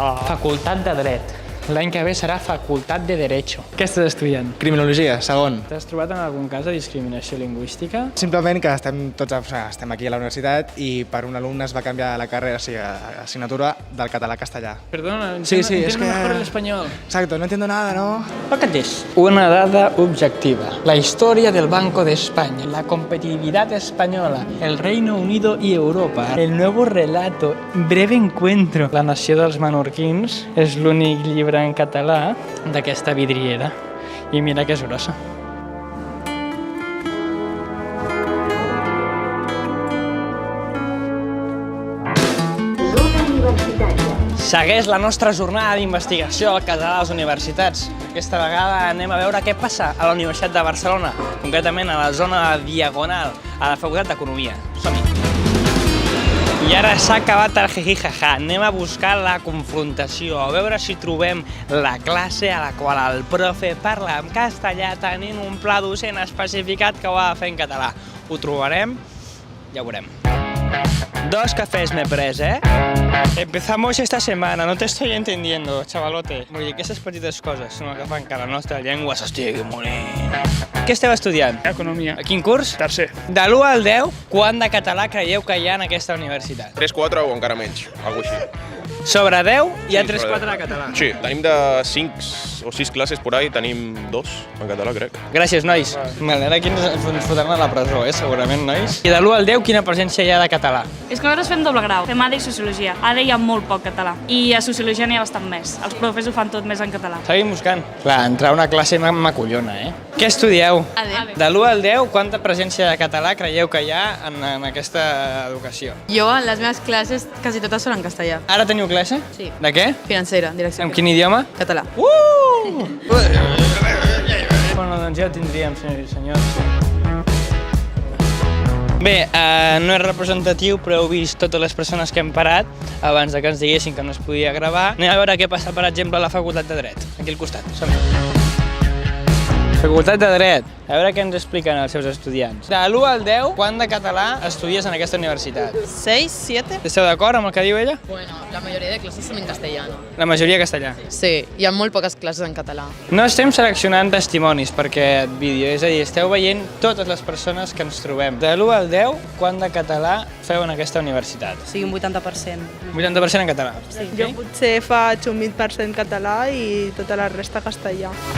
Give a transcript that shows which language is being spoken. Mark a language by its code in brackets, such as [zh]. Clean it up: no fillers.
[ca] Facultat de Dret. L'any que ve serà Facultat de Derecho. Què estàs estudiant? Criminologia, segon. T'has trobat en algun cas de discriminació lingüística? Simplement que estem aquí a la universitat i per un alumne es va canviar la carrera, o sigui, l'assignatura del català a castellà. Perdona, [es] Sí, entiendo es que... mejor el español. Exacto, no entiendo nada, ¿no? [ca] Fíjate, una dada objetiva. [es] La historia del Banco de España, la competitividad española, el Reino Unido y Europa, el nuevo relato, breve encuentro. [ca] La nació dels menorquins és l'únic llibre en català d'aquesta vidriera. I mira que és grossa. Segueix la nostra jornada d'investigació al català a les universitats. Aquesta vegada anem a veure què passa a la Universitat de Barcelona, concretament a la zona de Diagonal, a la Facultat d'Economia. Som-hi! I ara s'ha acabat el jiji-jaja. Anem a buscar la confrontació, a veure si trobem la classe a la qual el profe parla en castellà tenint un pla docent especificat que ho ha de fer en català. Ho trobarem? Ja ho veurem. 2 cafés [es] me he [ca] pres, ¿eh? [es] Empezamos esta semana, no te estoy entendiendo, chavalote. [ca] Vull dir que aquestes petites coses són el que fan que la nostra llengua s'estigui morint. Què esteu estudiant? Economia. A quin curs? Tercer. De l'1 al 10, quant de català creieu que hi ha en aquesta universitat? 3-4 o encara menys, alguna cosa així. Sobre 10 hi ha 3-4 de català. Sí, tenim de 5 o 6 classes [es] por ahí, [ca] tenim 2 en català, crec. Gràcies, nois. M'agrada que ens fotran a la presó, segurament, nois. I de l'1 al 10, quina presència hi ha de català? És que nosaltres fem doble grau, fem ADE i Sociologia. ADE hi ha molt poc català i a Sociologia n'hi ha bastant més. Els profes ho fan tot més en català. Seguim buscant. Clar, entrar a una classe m'acollona, Què estudieu? ADE. De l'1 al 10, quanta presència de català creieu que hi ha en aquesta educació? Jo, en les meves classes, quasi totes són en castellà. Ara teniu classe? Sí. De què? Financera, direcció. En quin idioma? Català. Bueno, doncs ja ho tindríem, senyors i senyors. Bé, no és representatiu, però heu vist totes les persones que hem parat abans que ens diguessin que no es podia gravar. Anem a veure què passa, per exemple, a la Facultat de Dret, aquí al costat. Som-hi. Facultat de Dret. A veure què ens expliquen els seus estudiants. De l'1 al 10, quant de català estudies en aquesta universitat? 6, 7. Esteu d'acord amb el que diu ella? [es] Bueno, la mayoría de clases son en castellano. [ca] La majoria castellà. Sí, hi ha molt poques classes en català. No estem seleccionant testimonis per aquest vídeo, és a dir, esteu veient totes les persones que ens trobem. De l'1 al 10, quant de català feu en aquesta universitat? Sí, un 80%. 80% en català? Sí. Jo potser faig un 20% català i tota la resta castellà.